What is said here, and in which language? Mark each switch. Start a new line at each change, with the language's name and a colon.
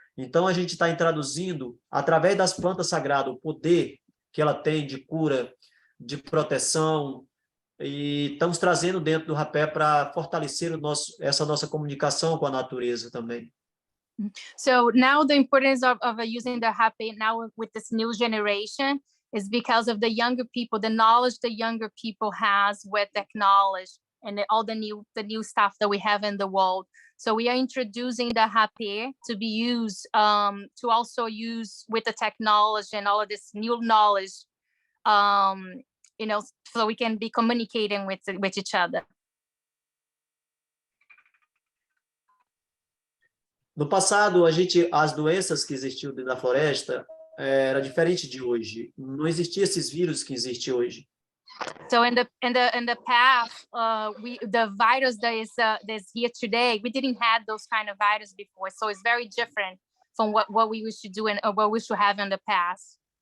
Portuguese: Então, a gente está introduzindo, através das plantas sagradas, o poder que ela tem de cura, de proteção, e estamos trazendo dentro do rapé para fortalecer essa nossa comunicação com a natureza também.
English: So now the importance of using the Hape now with this new generation is because of the younger people, the knowledge the younger people has with technology and all the new stuff that we have in the world. So we are introducing the Hape to be used, to also use with the technology and all of this new knowledge, so we can be communicating with each other.
Portuguese: No passado, as doenças que existiam dentro da floresta era diferente de hoje. Não existia esses vírus que existem hoje.
English: So in the past, the virus that is that's here today, we didn't have those kind of virus before. So it's very different from what we used to do and what we used to have in the past.